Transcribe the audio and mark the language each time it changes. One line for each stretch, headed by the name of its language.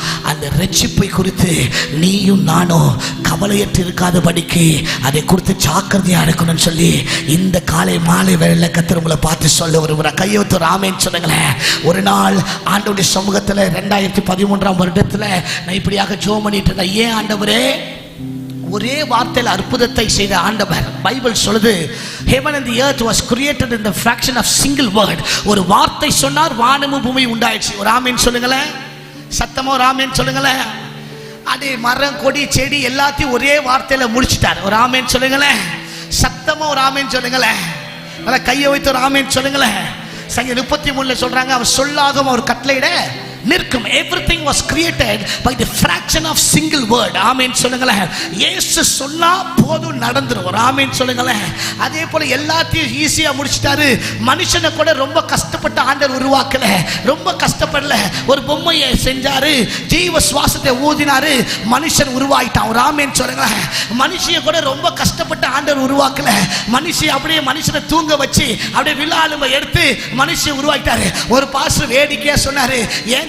Tamil: அந்த ரட்சிப்பை குறித்து நீயும் நானும் கவலையற்று இருக்காதபடிக்கு அதை குறித்து ஜாக்கிரதையா இருக்கணும்னு சொல்லி இந்த காலை மாலை வேளையில கர்த்தர் உங்களை பார்த்து சொல்ல வருகிற. கையெழுத்து ராமேன்னு சொன்னங்களேன். ஒரு நாள் ஆண்டவருடைய சமூகத்தில் 2013ஆம் வருடத்தில் நான் இப்படியாக ஜெபம் பண்ணிட்டு இருந்தேன். ஏன் ஆண்டவரே, ஒரே வார்த்தையில் அற்புதத்தை செய்த ஆண்டவர். பைபிள் சொல்லுது,
English: heaven and the earth was created in the fraction of single word.
Tamil: ஒரு வார்த்தை சொன்னார், வானமும் பூமி உண்டாயிடுச்சு. ஒரு ஆமேன் சொல்லுங்களேன், சத்தமா ஒரு ஆமேன் சொல்லுங்களேன். அதே மரம் கொடி செடி எல்லாத்தையும் ஒரே வார்த்தையில முடிச்சிட்டார். ஒரு ஆமேன் சொல்லுங்களேன், சத்தமா ஒரு ஆமேன் சொல்லுங்களேன். நல்லா கையை வைத்து ஒரு ஆமேன் சொல்லுங்களேன். சங்கீதம் 33 சொல்றாங்க, அவர் சொல்லாகும் அவர் கட்டளையிட நிற்கும்.
English: everything was created by the fraction of single word.
Tamil: ஆமென் சொல்லுங்களேன். இயேசு சொன்னா போதும் நடந்துரும். ஒரு ஆமென் சொல்லுங்களேன். அதே போல எல்லாத்தையும் ஈஸியா முடிச்சிட்டாரு. மனுஷனை கூட ரொம்ப கஷ்டப்பட்ட ஆண்டவர் உருவாக்கல, ரொம்ப கஷ்டப்படல. ஒரு பொம்மையை செஞ்சாரு, ஜீவ சுவாசத்தை ஊதினாரு, மனுஷன் உருவாயிட்டான். ஒரு ஆமென் சொல்லுங்களேன். மனுஷிய கூட ரொம்ப கஷ்டப்பட்ட ஆண்டவர் உருவாக்கல, மனுஷி அப்படியே மனுஷனை தூங்க வச்சு அப்படியே விழாலுமை எடுத்து மனுஷன் உருவாக்கிட்டாரு. ஒரு பாஸ்டர் வேடிக்கையா சொன்னாரு, ஏன்